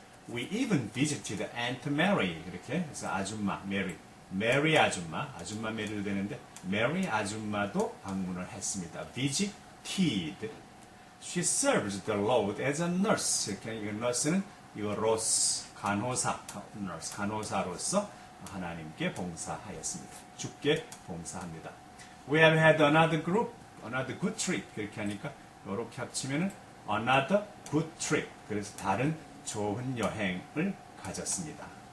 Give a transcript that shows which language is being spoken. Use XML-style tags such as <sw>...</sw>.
<en>We even visited Aunt Mary.</en> <ko>그렇게 해서 아줌마 Mary 아줌마 메리도 되는데 Mary 아줌마도 방문을 했습니다. Visited.</ko> <en>She serves the Lord as a nurse.</en> <ko>이렇게 이 nurse는 이거 로스 간호사로서 하나님께 봉사하였습니다. 주께 봉사합니다.</ko> <en>We have had another good trip.</en> <ko>그렇게 하니까 이렇게 합치면은</ko> <en>another good trip.</en> <ko>그래서 다른 좋은 여행을 가졌습니다.</ko>